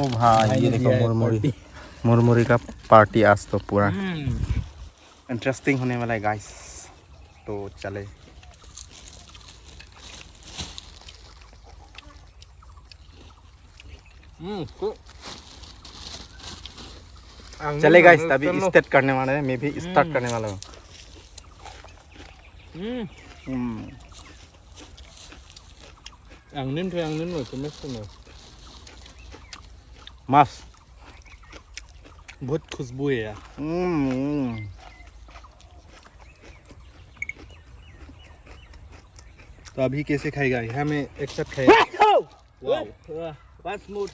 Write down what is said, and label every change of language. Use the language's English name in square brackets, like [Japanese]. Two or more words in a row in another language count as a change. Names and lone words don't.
[Hindi] ओ भाई ये देखो मुरमुरी का पार्टी आज तो पूरा इंटरेस्टिंग होने वाला है गाइस। तो चले चले गाइस, अभी स्टार्ट करने वाला है। मैं भी स्टार्ट करने वाला हूँ। angin loh, tumis मस्त। बहुत खुशबू है यार। तो अभी कैसे खाएगा? यहाँ में एक साथ खाएगा। बस मूड